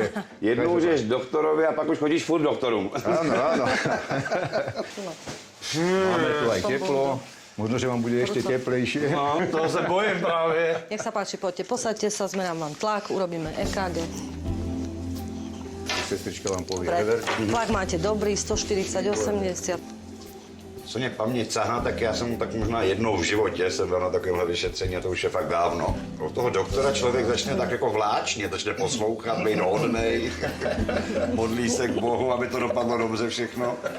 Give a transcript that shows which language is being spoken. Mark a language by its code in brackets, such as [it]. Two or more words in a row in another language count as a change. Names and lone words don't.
[cs] Jednou jdeš doktorovi a pak už chodíš furt doktorům. [sk] Áno. Máme tu aj teplo. Možno, že vám bude ešte teplejšie. [cs] No, to se bojím právě. [sk] Nech sa páči, poďte, posaďte sa, zmerám vám tlak, urobíme EKG. Sestrička vám povie. Tlak máte dobrý, 140, 80. [cs] Co mě paměť sahná, tak já jsem tak možná jednou v životě jsem byl na takovémhle vyšetření a to už je fakt dávno. Od toho doktora člověk začne tak jako vláčně, začne poslouchat, být hodnej, modlí se k Bohu, aby to dopadlo dobře všechno.